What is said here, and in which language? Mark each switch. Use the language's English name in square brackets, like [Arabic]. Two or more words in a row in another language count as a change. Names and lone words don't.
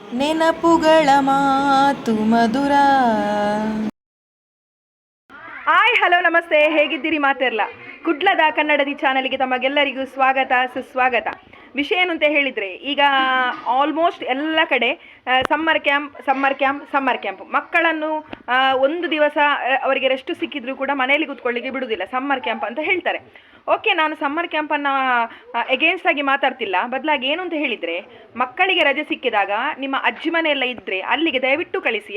[Kannada] ನೆನಪುಗಳ ಮಾತು ಮಧುರ. [English] hi hello [Kannada] ನಮಸ್ತೆ, ಹೇಗಿದ್ದೀರಿ ಮಾತೆರ್ಲ? ಕುಡ್ಲದ ಕನ್ನಡದಿ ಚಾನಲ್ಗೆ ತಮಗೆಲ್ಲರಿಗೂ ಸ್ವಾಗತ ಸುಸ್ವಾಗತ. ವಿಷಯ ಏನು ಅಂತ ಹೇಳಿದರೆ, ಈಗ ಆಲ್ಮೋಸ್ಟ್ ಎಲ್ಲ ಕಡೆ [English] summer camp [Kannada] ಮಕ್ಕಳನ್ನು ಒಂದು ದಿವಸ ಅವರಿಗೆ ರೆಸ್ಟ್ ಸಿಕ್ಕಿದ್ರೂ ಕೂಡ ಮನೆಯಲ್ಲಿ ಕೂತ್ಕೊಳ್ಳಿಕ್ಕೆ ಬಿಡುವುದಿಲ್ಲ, [English] summer camp [Kannada] ಅಂತ ಹೇಳ್ತಾರೆ. ಓಕೆ, ನಾನು [English] summer camp-annu [Kannada] ಎಗೇನ್ಸ್ಟ್ ಆಗಿ ಮಾತಾಡ್ತಿಲ್ಲ, ಬದಲಾಗಿ ಏನು ಅಂತ ಹೇಳಿದರೆ, ಮಕ್ಕಳಿಗೆ ರಜೆ ಸಿಕ್ಕಿದಾಗ ನಿಮ್ಮ ಅಜ್ಜಿ ಮನೆಯೆಲ್ಲ ಇದ್ದರೆ ಅಲ್ಲಿಗೆ ದಯವಿಟ್ಟು ಕಳಿಸಿ.